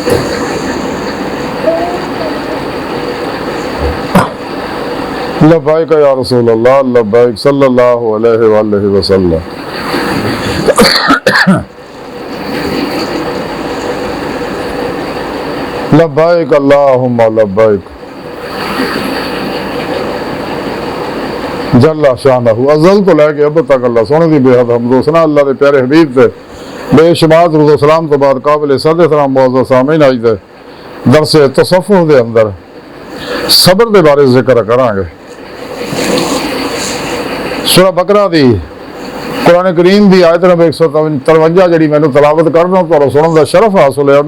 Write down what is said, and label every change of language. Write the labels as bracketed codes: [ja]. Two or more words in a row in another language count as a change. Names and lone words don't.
[ar] لبيك يا رسول الله لبيك صلى الله عليه وسلم. لبيك اللهم لبيك جل شأنه [pa] ازل توں لے کے اب تک اللہ سوہنے دی بے حد حمد و ثنا اللہ دے پیارے حبیب تے بے شمار درود و سلام توں بعد قابل صد احترام معزز سامعین اج دے درس تصوف دے اندر صبر دے بارے ذکر کراں گے. سورہ بقرہ دی قرآن کریم دی آیت نمبر 153 جی میں تلاوت کرنا تو سننے کا شرف حاصل ہے.